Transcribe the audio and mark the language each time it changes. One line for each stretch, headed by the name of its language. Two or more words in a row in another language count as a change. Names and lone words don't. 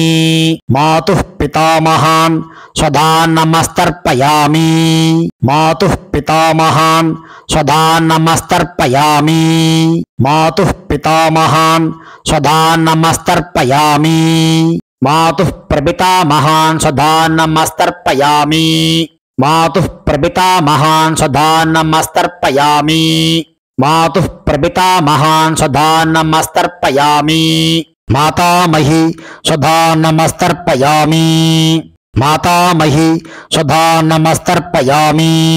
Sanskrit: मातुः पितामहान् स्वधानमस्तर्पयामि. मातुः पितामहान् स्वधानमस्तर्पयामि. मातुः पितामहान् स्वधानमस्तर्पयामि. मातुः प्रपितामहान् स्वधानमस्तर्पयामि. मातुः प्रपितामहान् स्वधान्नमस्तर्पयामि मातुः प्रपितामहान् स्वधान्नमस्तर्पयामि मातामही स्वधान्नमस्तर्पयामि मातामही स्वधान्नमस्तर्पयामि